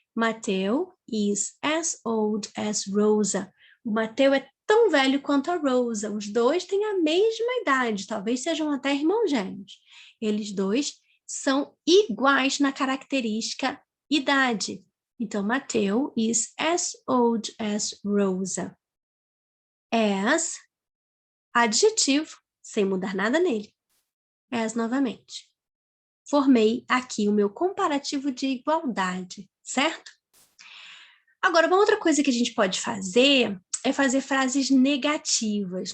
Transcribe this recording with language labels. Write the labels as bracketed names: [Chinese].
[English] Mateu is as old as Rosa. [Portuguese] O Mateu é tão velho quanto a Rosa. Os dois têm a mesma idade, talvez sejam até irmãos gêmeos. Eles dois são iguais na característica idade. Então, [English] Mateu is as old as Rosa. [Portuguese] As, adjetivo, sem mudar nada nele. As novamente. Formei aqui o meu comparativo de igualdade, certo? Agora, uma outra coisa que a gente pode fazer é fazer frases negativas.